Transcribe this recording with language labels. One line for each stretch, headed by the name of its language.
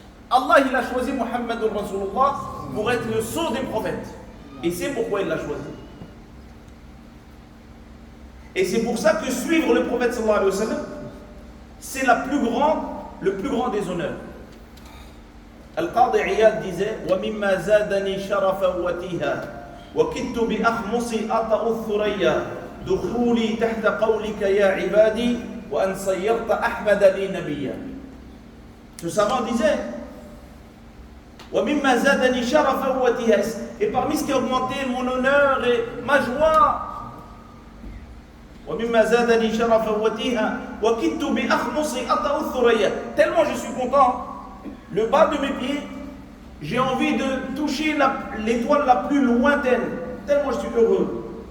French: Allah, il a choisi Muhammadur Rasulullah pour être le sceau des prophètes. Et c'est pourquoi il l'a choisi. Et c'est pour ça que suivre le prophète sallallahu alayhi wa sallam, c'est le plus grand des honneurs. Al-Qadi Iyad disait
Arabic: وَمِمَّا زَادَنِي شَرَفًا وَتِيهًا وَكِدْتُ بِأَخْمُصِ أَطَأُ الثُّرَيَّا دخولي تحت قولك يا عبادي وأن صيرت أحمد لي نبيا.
French: Ce savant disait
Arabic: وَمِمَّا زَادَنِي شَرَفًا وَتِيهًا,
French: et parmi ce qui a augmenté mon honneur et ma joie,
Arabic: وَمِمَّا زَادَنِي شَرَفًا وَتِيهًا وَكِدْتُ بِأَخْمُصِ أَطَأُ الثُّرَيَّا.
French: Tellement je suis content, le bas de mes pieds, j'ai envie de toucher l'étoile la plus lointaine, tellement je suis heureux.